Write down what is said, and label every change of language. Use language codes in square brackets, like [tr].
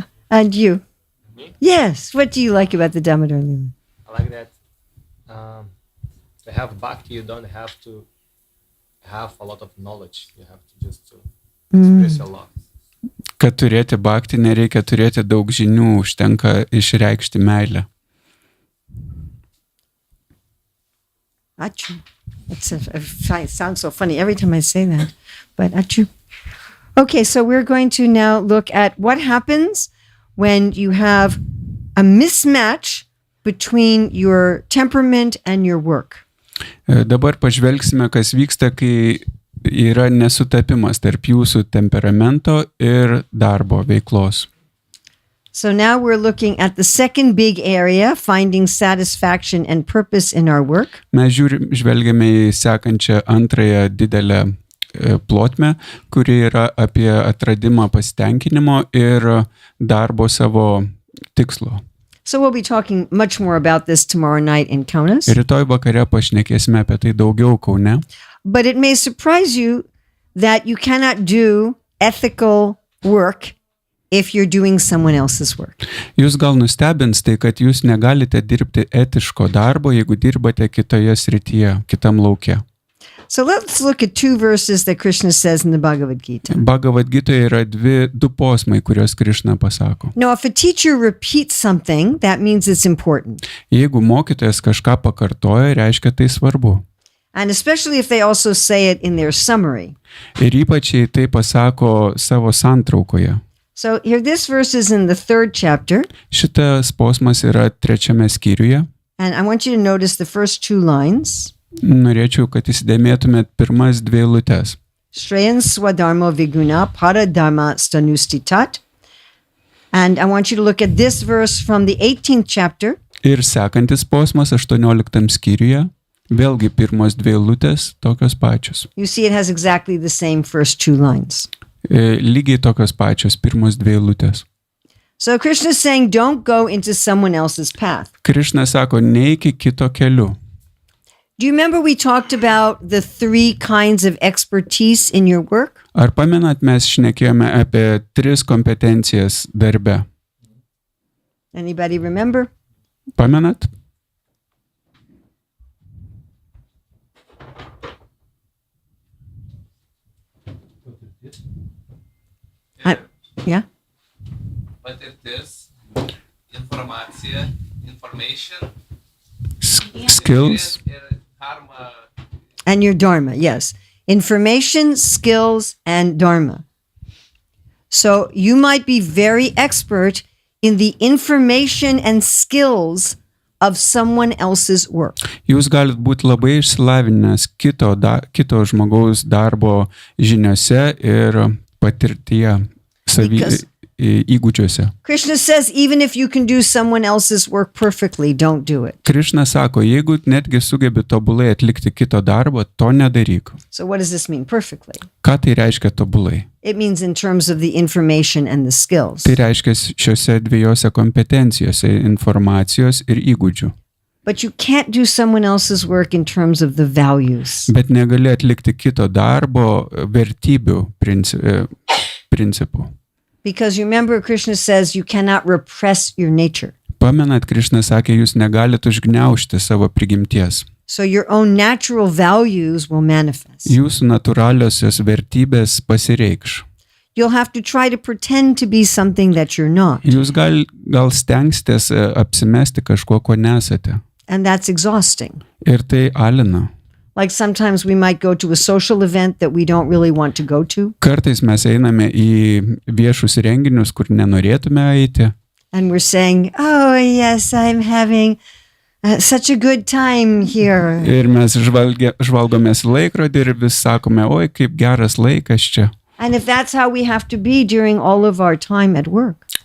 [en] And you? Me? Yes. What do you like about the Damodar Lila? I like that to have bhakti, you don't have to have a lot of knowledge. You have to just express your love. [lt] Kad turėti bhakti nereikia turėti daug žinių, užtenka išreikšti meilę. Achu. [en] It sounds so funny every time I say that, but achu. Okay, so we're going to now look at what happens when you have a mismatch between your temperament and your work. [lt] Dabar pažvelgsime, kas vyksta, kai yra nesutapimas tarp jūsų temperamento ir darbo veiklos. [en] So now we're looking at the second big area, finding satisfaction and purpose in our work. [lt] Mes žvelgiame į sekančią antrąją didelę plotmę, kuri yra apie atradimą pasitenkinimo ir darbo savo tikslo. [en] So we'll be talking much more about this tomorrow night in Kaunas. [lt] Rytoj vakare pašnekėsime apie tai daugiau Kaune. [en] But it may surprise you that you cannot do ethical work if you're doing someone else's work. [lt] Jūs gal nustebins tai, kad jūs negalite dirbti etiško darbo, jeigu dirbate kitoje srityje, kitam lauke. [en] So let's look at two verses that Krishna says in the Bhagavad Gita. [lt] Bhagavad Gitoje yra du posmai, kuriuos Krišna pasako. [en] Now, if a teacher repeats something, that means it's important. [lt] Jeigu mokytojas kažką pakartoja, reiškia tai svarbu. [en] And especially if they also say it in their summary. [lt] Ir ypač jei tai pasako savo santraukoje. [en] So here, this verse is in the 3rd chapter. [lt] Šitas posmas yra 3 skyriuje. [en] And I want you to notice the first 2 lines. [lt] Norėčiau, kad įsidėmėtumėt pirmas 2 eilutes. [sa] Shreyan swadharmo viguna paradharma stanustitat. [en] And I want you to look at this verse from the 18th chapter. [lt] Ir sekantis posmas 18 skyriuje. Vėlgi pirmos 2 eilutės tokios pačios. [en] You see it has exactly the same first 2 lines. [lt] Lygiai tokios pačios pirmos 2 eilutės. [en] So Krishna is saying, don't go into someone else's path. [lt] Krišna sako, neiki kito keliu. [en] Do you remember we talked about the 3 kinds of expertise in your work? [lt] Ar pamenat, mes šnekėjome apie 3 kompetencijas darbe? [en] Anybody remember? [lt] Pamenat? [en] Yeah? [lt] Patirtis, informacija, information, [en] Skills. [lt] ir dharma. [en] And your dharma, yes. Information, skills, and dharma. So you might be very expert in the information and skills of someone else's work. [lt] Jūs galit būti labai išsilavinęs kito žmogaus darbo žiniose ir patirtyje, įgūdžiuose. [en] Krishna says, even if you can do someone else's work perfectly, don't do it. [lt] Krišna sako, jeigu netgi sugebi tobulai atlikti kito darbą, to nedaryk. [en] So what does this mean, perfectly? [lt] Ką tai reiškia tobulai? [en] It means in terms of the information and the skills. [lt] Tai reiškia šiose 2 kompetencijose - informacijos ir įgūdžių. [en] But you can't do someone else's work in terms of the values. [lt] Bet negali atlikti kito darbo vertybių principų. [en] Because remember, Krishna says you cannot repress your nature. [lt] Pamenat, Krišna sakė, jūs negalite užgniaužti savo prigimties. [en] So your own natural values will manifest. [lt] Jūsų natūraliosios vertybės pasireikš. [en] You'll have to try to pretend to be something that you're not. [lt] Jūs gal stengsitės apsimesti kažko, ko nesate. [en] And that's exhausting. [lt] Ir tai alina. [en] Like sometimes we might go to a social event that we don't really want to go to. [lt] Kartais mes einame į viešus renginius, kur nenorėtume eiti. [en] And we're saying, oh yes, I'm having such a good time here. [lt] Ir mes žvalgomės laikrodį ir vis sakome, oi, kaip geras laikas čia. [en] And if that's how we have to be during all of our time at work.